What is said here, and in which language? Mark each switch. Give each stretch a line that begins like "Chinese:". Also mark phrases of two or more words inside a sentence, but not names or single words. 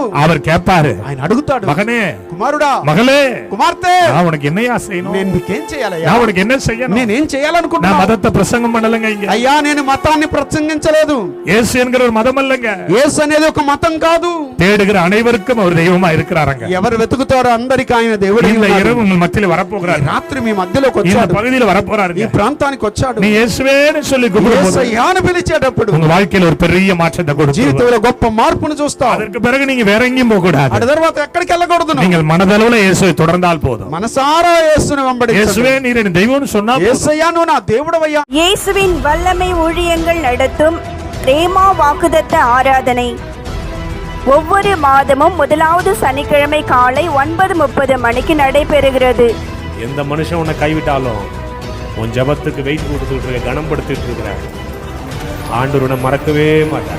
Tamil: அவர் கேட்பாரு,
Telugu: ఆయన అడుగుతాడు,
Tamil: மகனே,
Telugu: కుమారుడా,
Tamil: மகளே,
Telugu: కుమార్తె,
Tamil: நான் உனக்கு என்னையா செய்யணும்,
Telugu: నేను నీకేం చేయాలయ్యా,
Tamil: நான் உனக்கு என்ன செய்யணும்,
Telugu: నేనేం
Tamil: நான்
Telugu: చేయాలనుకుంటున్నా?
Tamil: மதத்தை பிரசங்கம் பண்ணலங்க. இங்க
Telugu: అయ్యా నేను మతాన్ని ప్రసంగించలేదు.
Tamil: இயேசு என்கிற ஒரு மதம் அல்லங்க.
Telugu: యేసు అనేది ఒక మతం కాదు.
Tamil: தேடுகிற அனைவருக்கும் அவர் தெய்வமா இருக்கிறாருங்க.
Telugu: ఎవరు వెతుకుతారో అందరికీ ఆయన దేవుడు.
Tamil: இந்த இரவு உங்கள் மத்தியில வரப்போகிறார்.
Telugu: రాత్రి మీ మధ్యలోకి
Tamil: இந்த
Telugu: వచ్చాడు,
Tamil: பகுதியில வரப்போறாரு.
Telugu: ఈ ప్రాంతానికి వచ్చాడు.
Tamil: நீ இயேசுவேன்னு சொல்லி கூப்பிடும்போது
Telugu: యేసయ్యాను పిలిచేటప్పుడు
Tamil: உங்க வாழ்க்கையில ஒரு பெரிய மாற்றத்தை கொடுத்து
Telugu: జీవితంలో గొప్ప మార్పును చూస్తావు.
Tamil: அதற்கு பிறகு நீங்க வேற எங்கேயும் போக கூடாது.
Telugu: ఆ తర్వాత ఎక్కడికి వెళ్ళకూడదు.
Tamil: நீங்கள் மனதளவுல இயேசுவை தொடர்ந்தால் போதும்.
Telugu: మనసారా యేసుని వెంబడించు.
Tamil: இயேசுவே நீர் என் தெய்வம்னு சொன்னா போதும்.
Telugu: యేసయ్యా నువ్వు నా దేవుడవయ్యా.
Tamil: இயேசுவின் வல்லமை ஊழியங்கள் நடத்தும் ரேமா வாக்குத்தத்த ஆராதனை ஒவ்வொரு மாதமும் முதலாவது சனிக்கிழமை காலை 9:30 மணிக்கு நடைபெறுகிறது. எந்த மனுஷன் உன்னை கைவிட்டாலும் உன் ஜபத்துக்கு வெயிட் கொடுத்துட்டு இருக்க, கனப்படுத்திட்டு இருக்கிற ஆண்டவர் உன்னை மறக்கவே மாட்டார்.